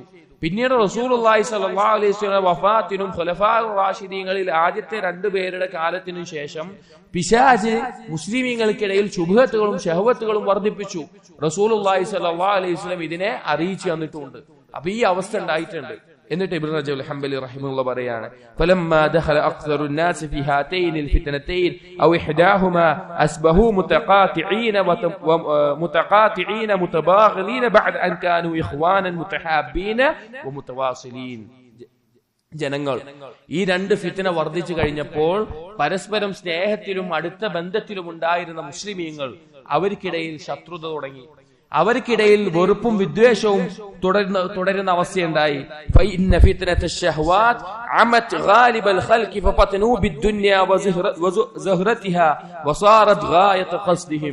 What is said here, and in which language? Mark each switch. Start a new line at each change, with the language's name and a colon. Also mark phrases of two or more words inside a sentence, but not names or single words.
Malayalam: പിന്നീട് റസൂലുള്ളാഹി
Arabic: صلى الله عليه وسلم
Malayalam: വഫാത്തിനും ഖുലഫാഉർ റാഷിദീങ്ങളിൽ ആദ്യത്തെ 2 പേരുടെ കാലത്തിനു ശേഷം പിശാച് മുസ്ലിമീങ്ങൾക്കിടയിൽ ശുബ്ഹത്തുകളും ശഹവത്തുകളും വർദ്ധിപ്പിച്ചു. റസൂലുള്ളാഹി
Arabic: صلى الله عليه وسلم
Malayalam: ഇതിനെ അറിയിച്ചു തന്നിട്ടുണ്ട്. അപ്പൊ ഈ അവസ്ഥ ഉണ്ടായിട്ടുണ്ട്. എന്നിട്ട് ഇബ്നു റജബ് ഹംബലി റഹിമഹുല്ലാഹ് പറയാണ്,
Arabic: فلما دخل أكثر الناس في هاتين الفتنتين او احداهما اصبحوا متقاطعين متباغضين بعد ان كانوا اخوانا متحابين ومتواصلين.
Malayalam: ജനങ്ങൾ ഈ 2 ഫിത്ന വർദ്ധിച്ചു കഴിഞ്ഞപ്പോൾ പരസ്പരം സ്നേഹത്തിലും അടുത്ത ബന്ധത്തിലും ഉണ്ടായിരുന്ന മുസ്ലിമീങ്ങൾ അവർക്കിടയിൽ ശത്രുത തുടങ്ങി. അവർക്കിടയിൽ വെറുപ്പും വിദ്വേഷവും തുടരുന്ന അവസ്ഥയുണ്ടായി.
Arabic: فإن فتنة الشهوات عمت غالب الخلق ففتنوا بالدنيا وزهرتها وصارت غاية قصدهم.